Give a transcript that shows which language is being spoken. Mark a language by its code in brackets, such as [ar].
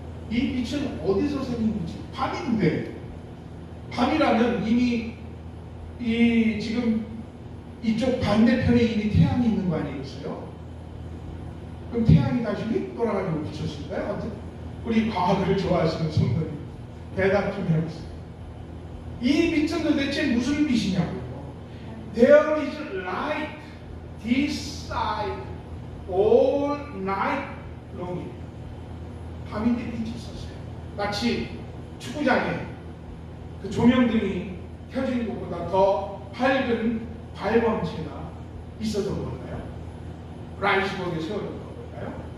[ko] 이 빛은 어디서 생긴 빛이? 밤인데 밤이라면 이미 이 지금 이쪽 반대편에 이미 태양이 있는 거 아니겠어요? 그럼 태양이 다시 휙 돌아가지고 비쳤을까요? 어떻게? 우리 과학을 좋아하시는 성도님 대답 좀 해보세요. 이 빛은 도대체 무슨 빛이냐고요? [en] There is light this side all night long. [ko] 밤인데 빛이 있었어요. 마치 축구장에 그 조명등이 켜진 것보다 더 밝은 발광체가 있었던 걸까요? 라이스버그에 세워졌던 걸까요?